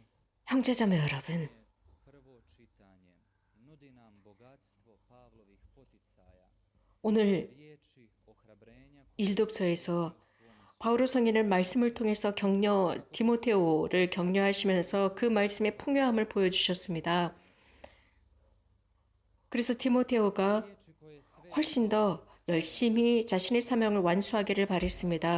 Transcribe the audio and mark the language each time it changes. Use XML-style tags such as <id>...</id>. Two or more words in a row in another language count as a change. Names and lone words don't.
<ko>형제자매 여러분,</ko> <hr>prvo čitanje nudi nam bogatstvo Pavlovih poticaja,</hr> <ko>오늘</ko> <hr>riječi ohrabrenja</hr> <ko>일독서에서 바오로 성인은 말씀을 통해서 디모테오를 격려하시면서 그 말씀의 풍요함을 보여주셨습니다. 그래서 디모테오가 훨씬 더 열심히 자신의 사명을 완수하기를 바랬습니다.</ko>